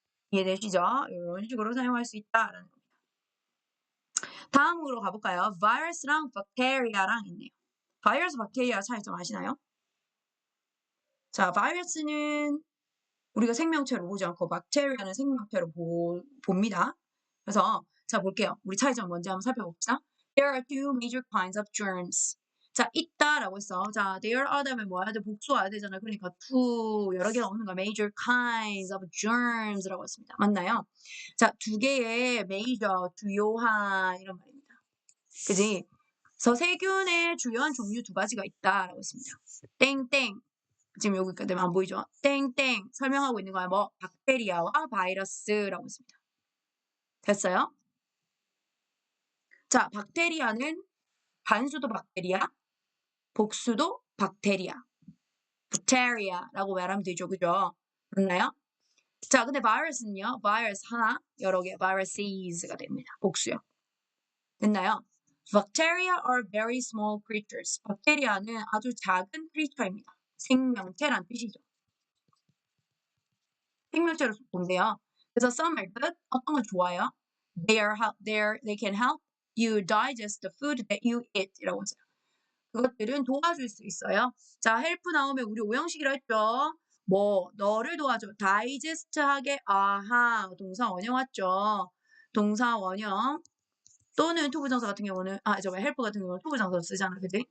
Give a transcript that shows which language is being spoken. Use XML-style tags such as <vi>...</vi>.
<ko>이해되시죠? 이런 식으로 사용할 수 있다라는 겁니다. 다음으로 가볼까요? 바이러스랑 박테리아랑 있네요. 바이러스, 박테리아 차이점 아시나요? 자, 바이러스는 우리가 생명체로 보지 않고 박테리아는 생명체로 봅니다. 그래서 자, 볼게요. 우리 차이점 먼저 한번 살펴봅시다.</ko> <en>There are two major kinds of germs.</en> <ko>자, 있다라고 했어. 자, there are 다음에 뭐 해야 돼? 복수 와야 되잖아. 그러니까 two 여러 개가 없는 거</ko> <en>major kinds of germs</en> <ko>라고 했습니다. 맞나요? 자, 두 개의 major 주요한 이런 말입니다. 그지? 그래서 세균의 주요한 종류 두 가지가 있다라고 했습니다. 땡땡. 지금 여기까지 안 보이죠? 땡땡 설명하고 있는 거야. 뭐 박테리아와 바이러스라고 했습니다. 됐어요? 자, 박테리아는 단수도 박테리아, 복수도 박테리아, 박테리아라고 말하면 되죠, 그죠? 맞나요? 자, 근데 바이러스는요, 바이러스 하나, 여러 개, viruses 가 됩니다. 복수요. 됐나요?</ko> <en>Bacteria are very small creatures.</en> <ko>박테리아는 아주 작은 creature입니다. 생명체란 뜻이죠. 생명체로 본대요. 그래서</ko> <en>some are good,</en> <ko>어떤 건 좋아요.</ko> <en>They can help you digest the food that you eat</en> <ko>이라고 했어요. 그것들은 도와줄 수 있어요. 자, help 나오면 우리 오형식이라 했죠. 뭐 너를 도와줘. digest하게 아하 동사 원형 왔죠. 동사 원형 또는 투부정사 같은 경우는 help 같은 경우는 투부정사 쓰잖아, 그지?</ko>